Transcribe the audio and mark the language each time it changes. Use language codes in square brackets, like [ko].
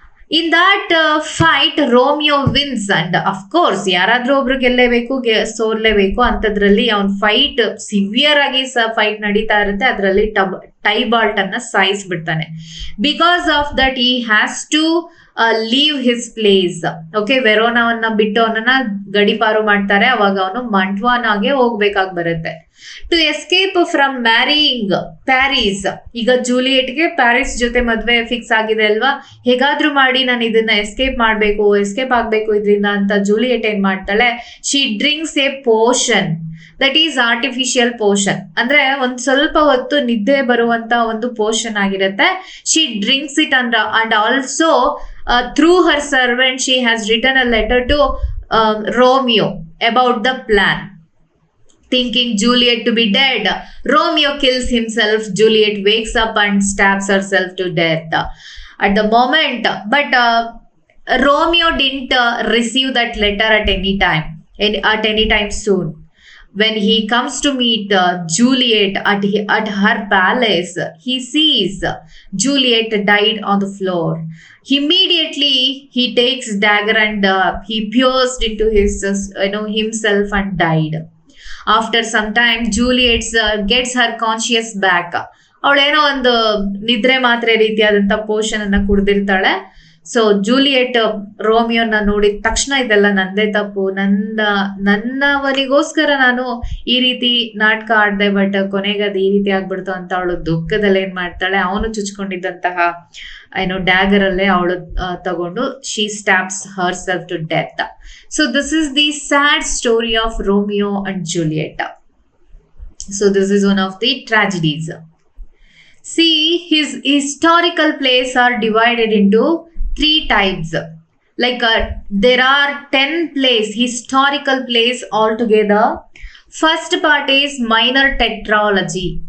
[en] In that fight, Romeo wins and of course [kn] ಯಾರಾದ್ರೂ ಒಬ್ರು ಗೆಲ್ಲೇಬೇಕು, ಸೋಲ್ಲೇಬೇಕು. ಅಂತದ್ರಲ್ಲಿ ಅವನ್ ಫೈಟ್ ಸಿವಿಯರ್ ಆಗಿ ಫೈಟ್ ನಡೀತಾ ಇರುತ್ತೆ. ಅದರಲ್ಲಿ ಟೈಬಾಲ್ಟ್ ಅನ್ನ ಸಾಯಿಸ್ಬಿಡ್ತಾನೆ. [en] Because of that he has to leave his place. [kn] Okay, ವೆರೋನಾವನ್ನ ಬಿಟ್ಟು ಅವನನ್ನ ಗಡಿಪಾರು ಮಾಡ್ತಾರೆ. ಅವಾಗ ಅವನು ಮಂಟ್ವಾನಾಗೆ ಹೋಗ್ಬೇಕಾಗಿ ಬರುತ್ತೆ. [en] to escape from marrying Paris, [kn] ಈಗ ಜೂಲಿಯಟ್ಗೆ ಪ್ಯಾರಿಸ್ ಜೊತೆ ಮದ್ವೆ ಫಿಕ್ಸ್ ಆಗಿದೆ ಅಲ್ವಾ, ಹೇಗಾದ್ರೂ ಮಾಡಿ ನಾನು ಇದನ್ನ ಎಸ್ಕೇಪ್ ಆಗ್ಬೇಕು ಇದರಿಂದ ಅಂತ ಜೂಲಿಯಟ್ ಏನ್ ಮಾಡ್ತಾಳೆ, [en] She drinks a potion that is artificial potion. [kn] ಅಂದ್ರೆ ಒಂದ್ ಸ್ವಲ್ಪ ಹೊತ್ತು ನಿದ್ದೆ ಬರುವಂತ ಒಂದು ಪೋಷನ್ ಆಗಿರುತ್ತೆ. [en] She drinks it and also through her servant she has written a letter to Romeo about the plan. Thinking Juliet to be dead, Romeo kills himself. Juliet wakes up and stabs herself to death at the moment. But Romeo didn't receive that letter at any time, at any time soon. When he comes to meet Juliet at her palace, he sees Juliet died on the floor. Immediately, he takes dagger and he pierced into his, himself and died. After some time, Juliet gets her conscious back. [kn] ಅವಳೇನೋ ಒಂದು ನಿದ್ರೆ ಮಾತ್ರೆ ರೀತಿಯಾದಂಥ ಪೋಷನ್ ಅನ್ನ ಕುಡ್ದಿರ್ತಾಳೆ. So Juliet ರೋಮಿಯೋನ ನೋಡಿದ ತಕ್ಷಣ ಇದೆಲ್ಲ ನಂದೇ ತಪ್ಪು, ನನ್ನವನಿಗೋಸ್ಕರ ನಾನು ಈ ರೀತಿ ನಾಟಕ ಆಡ್ದೆ, ಬಟ್ ಕೊನೆಗೆ ಅದು ಈ ರೀತಿ ಆಗ್ಬಿಡ್ತು ಅಂತ ಅವಳು ದುಃಖದಲ್ಲಿ ಏನ್ ಮಾಡ್ತಾಳೆ, ಅವನು ಚುಚ್ಕೊಂಡಿದ್ದಂತಹ ಡ್ಯಾಗರ್ ಅಲ್ಲೇ ಅವಳು ತಗೊಂಡು [en] She stabs herself to death. So this is the sad story of Romeo and Juliet. So this is one of the tragedies. See, his historical plays are divided into 3 types. Like there are 10 plays, historical plays altogether. First part is minor tetralogy.